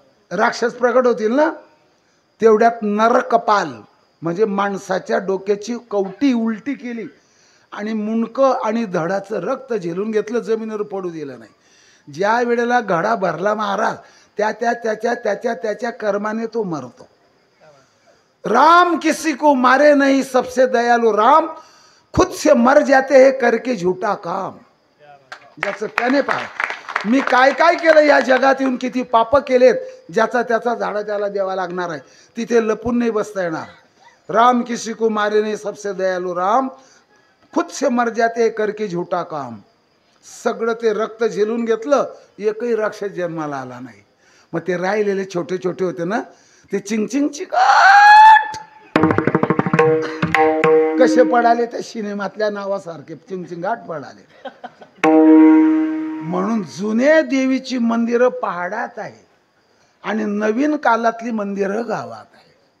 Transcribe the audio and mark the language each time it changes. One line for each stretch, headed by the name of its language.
Marathi: राक्षस प्रकट होतील ना. तेवढ्यात नरकपाल म्हणजे माणसाच्या डोक्याची कवटी उलटी केली आणि मुंडकं आणि धडाचं रक्त झेलून घेतलं, जमिनीवर पडू दिलं नाही. ज्या वेळेला घडा भरला महाराज, त्याच्या कर्माने तो मरतो.
Hindi: राम किसी को मारे नहीं, सबसे दयालु राम खुद से मर जाते हैं करके झूठा काम.
Marathi: ज्याचं त्याने पहा, मी काय काय केलं या जगात येऊन, किती पाप केलेत, ज्याचा त्याचा झाडा त्याला द्यावा लागणार आहे. तिथे लपून नाही बसता येणार.
Hindi: राम किसी को मारे नहीं, सबसे दयालु राम खुद से मर जाते हैं करके झूठा काम.
Marathi: सगळं ते रक्त झेलून घेतलं, एकही राक्षस जन्माला आला नाही. मग ते राहिलेले छोटे छोटे होते ना, ते चिंगचिंग चिकाट कसे पडाले? त्या सिनेमातल्या नावासारखे चिंगचिंगाट पडाले. म्हणून जुने देवीची मंदिरं पहाडात आहे आणि नवीन कालातली मंदिरं गावात आहे.